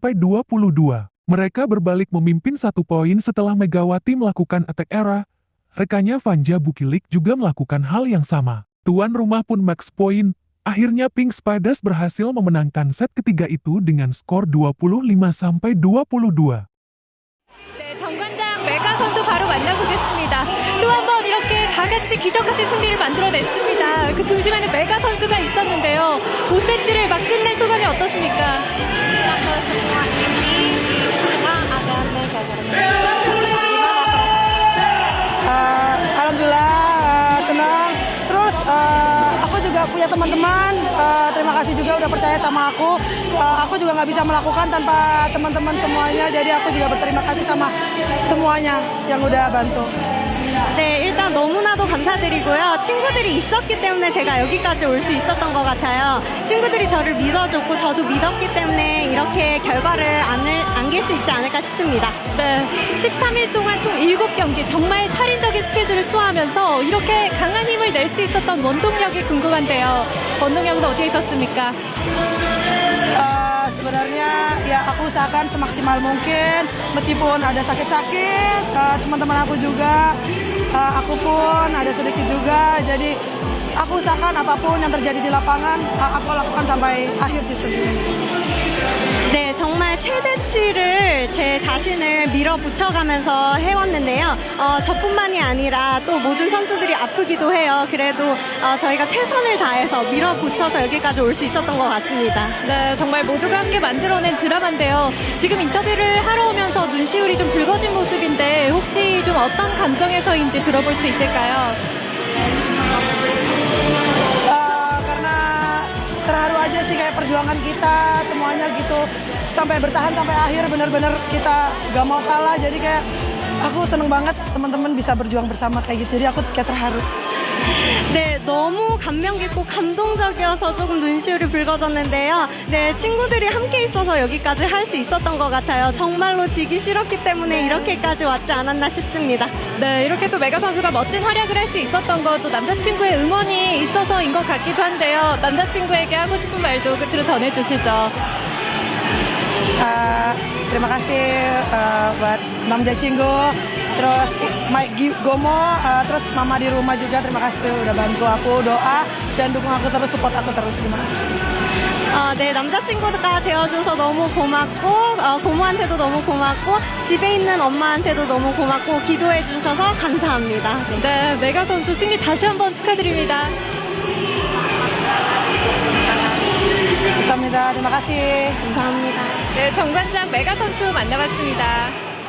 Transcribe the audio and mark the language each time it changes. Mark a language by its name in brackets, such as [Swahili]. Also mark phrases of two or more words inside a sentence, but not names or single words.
[Indonesian] Mereka berbalik memimpin 1 poin setelah Megawati melakukan attack era. Rekannya Vanja Bukilik juga melakukan hal yang sama. Tuan rumah pun max point. Akhirnya Pink Spiders berhasil memenangkan set ketiga itu dengan skor 25-22. [Korean] 네, 정관장 메가 선수 바로 만나보겠습니다. 또 한 번 이렇게 다 같이 기적 같은 승리를 만들어냈습니다. 그 중심에는 메가 선수가 있었는데요. 5세트를 막 끝낸 소감이 어떠십니까? [Indonesian] Alhamdulillah senang. Terus aku juga punya teman-teman. Terima kasih juga udah percaya sama aku. Aku juga nggak bisa melakukan tanpa teman-teman semuanya. Jadi aku juga berterima kasih sama semuanya yang udah bantu. [Korean] 네, 일단 너무나도 감사드리고요. 친구들이 있었기 때문에 제가 여기까지 올 수 있었던 것 같아요. 친구들이 저를 믿어줬고 저도 믿었기 때문에 이렇게 결과를 안길 수 있지 않을까 싶습니다. 네, 13일 동안 총 7경기 정말 살인적인 스케줄을 소화하면서 이렇게 강한 힘을 낼 수 있었던 원동력이 궁금한데요. 원동력은 어디에 있었습니까? [Indonesian] Sebenarnya ya aku usahakan semaksimal mungkin meskipun ada sakit-sakit, teman-teman aku juga, aku pun ada sedikit juga. Jadi aku usahakan apapun yang terjadi di lapangan, aku lakukan sampai akhir season ini. [Korean] 네, 정말 최대치를 제 자신을 밀어붙여가면서 해왔는데요. 저뿐만이 아니라 또 모든 선수들이 아프기도 해요. 그래도 저희가 최선을 다해서 밀어붙여서 여기까지 올 수 있었던 것 같습니다. 네, 정말 모두가 함께 만들어낸 드라마인데요. 지금 인터뷰를 하러 오면서 눈시울이 좀 붉어진 모습인데 혹시 좀 어떤 감정에서인지 들어볼 수 있을까요? [Indonesian] Karena terharu aja sih kayak perjuangan kita semuanya gitu sampai bertahan sampai akhir bener-bener kita gak mau kalah. Jadi kayak aku seneng banget teman-teman bisa berjuang bersama kayak gitu. Jadi aku kayak terharu. [Korean] 네, 너무 감명 깊고 감동적이어서 조금 눈시울이 붉어졌는데요. 네, 친구들이 함께 있어서 여기까지 할 수 있었던 것 같아요. 정말로 지기 싫었기 때문에 이렇게까지 왔지 않았나 싶습니다. 네, 이렇게 또 메가 선수가 멋진 활약을 할 수 있었던 것도 남자친구의 응원이 있어서인 것 같기도 한데요. 남자친구에게 하고 싶은 말도 끝으로 전해주시죠. [Indonesian] Terima kasih buat [Korean] 남자 친구, [Indonesian] terus Mike Gomo, terus mama di rumah juga terima kasih udah bantu aku doa dan dukung aku terus, support aku terus. Terima kasih. [Korean] 네, 남자친구가 되어줘서 너무 고맙고 고모한테도 너무 고맙고 집에 있는 엄마한테도 너무 고맙고 기도해 주셔서 감사합니다. 네, 메가 선수 승리 다시 한번 축하드립니다. Kamsahamnida, [Indonesian] terima kasih. [Korean] 감사합니다. 네, 정관장 메가 선수 만나봤습니다.